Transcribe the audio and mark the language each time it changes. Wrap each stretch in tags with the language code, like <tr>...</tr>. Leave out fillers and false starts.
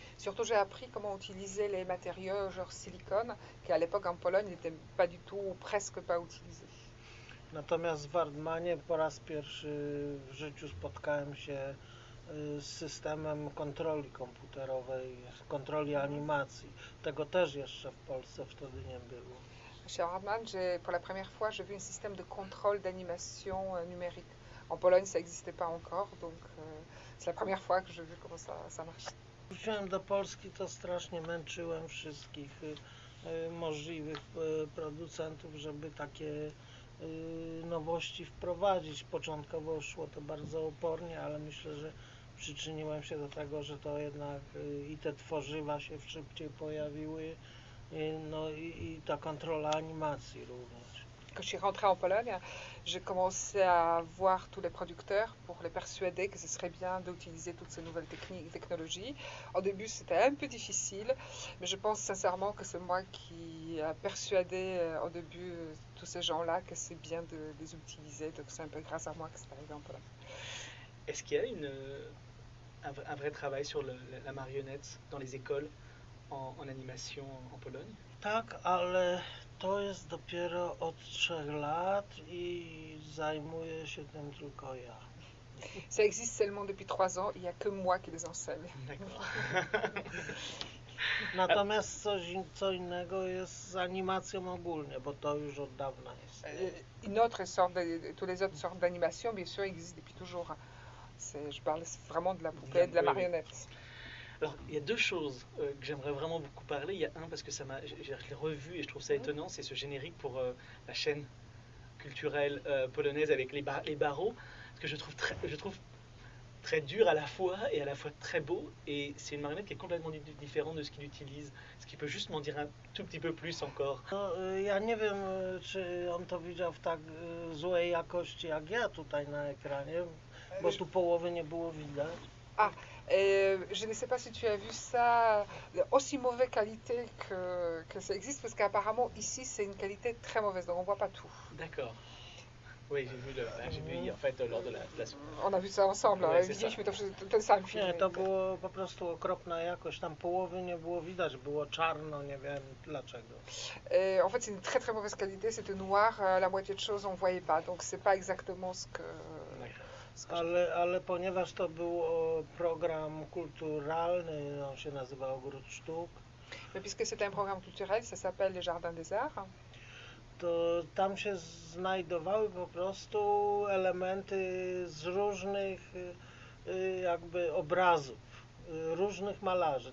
<fr>Surtout, j'ai appris comment utiliser les matériaux genre silicone, qui à l'époque en Pologne n'étaient pas du tout, ou presque pas utilisés.</fr> <pl>Natomiast w Hardmanie po raz pierwszy w życiu spotkałem się z systemem kontroli komputerowej, kontroli animacji. Tego też jeszcze w Polsce wtedy nie było.</pl> <fr>Chez Hardman, j'ai pour la première fois, j'ai vu un système de contrôle d'animation numérique. En Pologne, ça n'existait pas encore, donc c'est la première fois que j'ai vu comment ça marche.</fr> <pl>Wróciłem do Polski, to strasznie męczyłem wszystkich możliwych producentów, żeby takie nowości wprowadzić. Początkowo szło to bardzo opornie, ale myślę, że przyczyniłem się do tego, że to jednak i te tworzywa się szybciej pojawiły, no i ta kontrola animacji również.</pl> <fr>Quand je suis rentrée en Pologne, j'ai commencé à voir tous les producteurs pour les persuader que ce serait bien d'utiliser toutes ces nouvelles techniques, technologies. Au début, c'était un peu difficile, mais je pense sincèrement que c'est moi qui a persuadé au début tous ces gens-là que c'est bien de les utiliser. Donc c'est un peu grâce à moi que c'est arrivé en Pologne. Est-ce qu'il y a un vrai travail sur la marionnette dans les écoles en animation en Pologne?</fr> <pl>Tak, ale to jest dopiero od 3 lat i zajmuję się tym tylko ja.</pl> <fr>Ça existe seulement depuis 3 ans, il n'y a que moi qui les enseigne. D'accord.</fr> <pl>Natomiast co innego jest z animacją ogólnie, bo to już od dawna istnieje.</pl> <fr>Une autre sorte de, toutes les autres sortes d'animation, bien sûr, existent depuis toujours. Je parle vraiment de la poupée, de la Oui. marionnette. Alors, il y a deux choses que j'aimerais vraiment beaucoup parler. Il y a un parce que ça m'a, je l'ai revu et je trouve ça étonnant, c'est ce générique pour la chaîne culturelle polonaise avec les barreaux, ce que je trouve très dur à la fois et à la fois très beau. Et c'est une marionnette qui est complètement différente de ce qu'il utilise. Est-ce qu'il peut juste m'en dire un tout petit peu plus encore?</fr> <pl>No, ja nie wiem, czy on to widział w tak złej jakości jak ja tutaj na ekranie, bo tu połowy nie było widać.</pl> <fr>Ah, je ne sais pas si tu as vu ça aussi mauvaise qualité que ça existe, parce qu'apparemment ici c'est une qualité très mauvaise, donc on voit pas tout. D'accord. Oui, j'ai vu hier en fait lors de la. On a vu ça ensemble, Oui, hein, c'est ça. vidéo, tout ça</fr> <pl>Nie,</pl> <fr>filmé.</fr> <pl>to było po prostu okropna jakość. Tam połowy nie było widać, było czarno, nie wiem dlaczego.</pl> <fr>Et en fait, c'est une très très mauvaise qualité, c'était noir, la moitié de choses on ne voyait pas, donc c'est pas exactement D'accord. ce que j'ai vu.</fr> <pl>Ale ponieważ to był program kulturalny, on się nazywa Ogród Sztuk.</pl> <fr>Mais puisque c'est un programme culturel, ça s'appelle les Jardins des Arts.</fr> <pl>To tam się znajdowały po prostu elementy z różnych jakby obrazów, różnych malarzy.</pl>